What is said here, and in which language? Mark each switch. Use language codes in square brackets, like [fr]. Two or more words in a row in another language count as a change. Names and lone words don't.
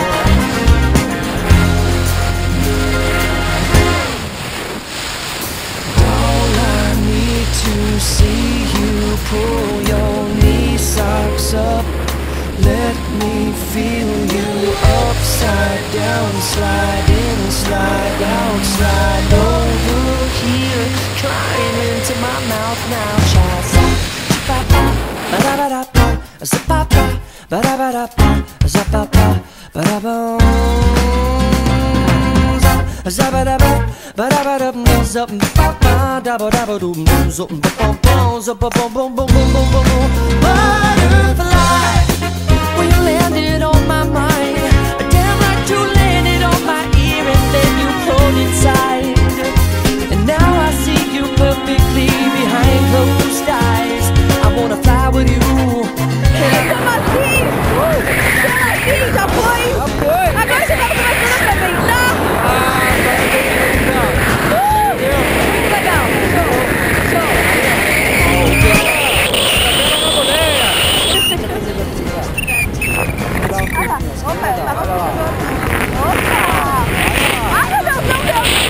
[en] All I need to see you pull your knee socks up. Let me feel you upside down. Slide in, slide out, slide over here. Climb into my mouth now. Cha-za-pa-pa, ba-da-ba-da-pa, za-pa-pa, ba-da-ba-da-pa, za-pa-pa, ba-da-bum, za-ba-da-ba, ba-da-ba-da-bum, za-pa-pa, da-ba-da-ba-dum, za-pa-pa, za-pa-pa-bum-bum-bum-bum-bum. Butterfly, when you landed on my mind, damn like you landed on my ear and then you pulled inside. And now I see you perfectly behind closed eyes. I wanna fly with you. [pt] Estamos aqui! Já foi! Já foi! Agora você tá começando a apresentar! Muito legal! Ai meu Deus, meu Deus!